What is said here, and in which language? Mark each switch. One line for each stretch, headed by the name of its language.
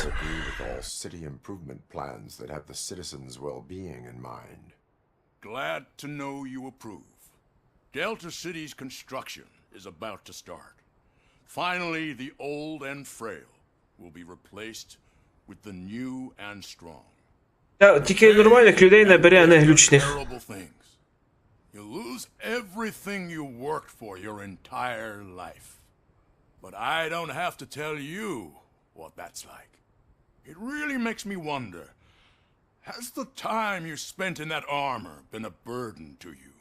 English: I agree with all city improvement plans that have the citizens' well-being in mind. Glad to know you approve. Delta City's construction is about to start. Finally, the old and frail will be replaced with the new and strong.
Ukrainian: Тільки нормальних людей набере, а не глючних.
English: Terrible things. You lose everything you worked for your entire life. But I don't have to tell you what that's like. It really makes me wonder, has the time you spent in that armor been a burden to you?